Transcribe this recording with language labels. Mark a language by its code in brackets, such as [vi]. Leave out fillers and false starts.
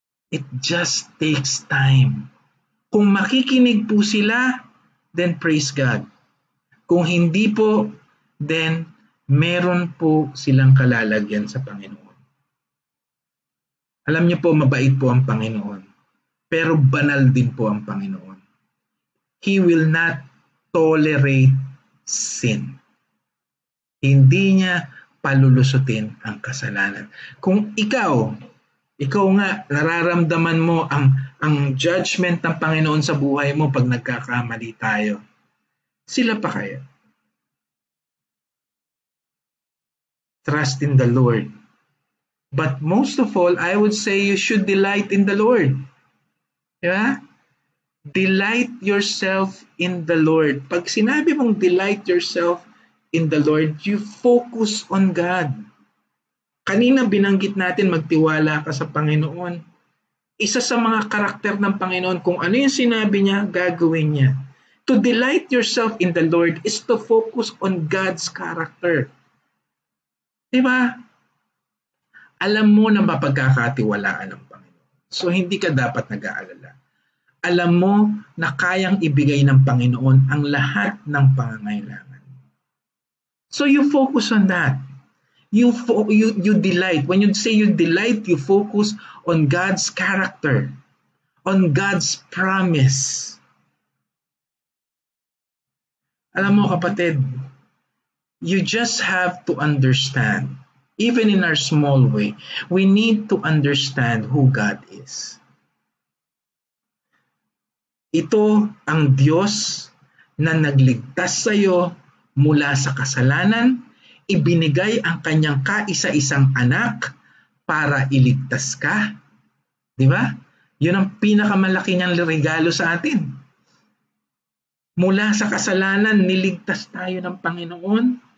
[en] It just takes time. [tl] Kung makikinig po sila, [en] then praise God. [tl] Kung hindi po, then meron po silang kalalagyan sa Panginoon. Alam niyo po, mabait po ang Panginoon. Pero banal din po ang Panginoon. [en] He will not tolerate sin. [tl] Hindi niya palulusutin ang kasalanan. Kung ikaw nga, nararamdaman mo ang judgment ng Panginoon sa buhay mo pag nagkakamali tayo. Sila pa kaya? [en] Trust in the Lord. But most of all, I would say you should delight in the Lord. Diba? Delight yourself in the Lord. [tl] Pag sinabi mong [en] delight yourself in the Lord, you focus on God. [tl] Kanina binanggit natin magtiwala ka sa Panginoon. Isa sa mga karakter ng Panginoon, kung ano yung sinabi niya, gagawin niya. [en] To delight yourself in the Lord is to focus on God's character. [tl] Diba? Alam mo na mapagkakatiwalaan ng Panginoon. So hindi ka dapat nag-aalala. Alam mo na kayang ibigay ng Panginoon ang lahat ng pangangailangan. [en] So you focus on that. You delight. When you say you delight, you focus on God's character, on God's promise. [tl] Alam mo kapatid, [en] you just have to understand, even in our small way, we need to understand who God is. [tl] Ito ang Diyos na nagligtas sa iyo mula sa kasalanan, ibinigay ang kanyang kaisa-isang anak para iligtas ka. Di ba? Yun ang pinakamalaki niyang regalo sa atin. Mula sa kasalanan, niligtas tayo ng Panginoon.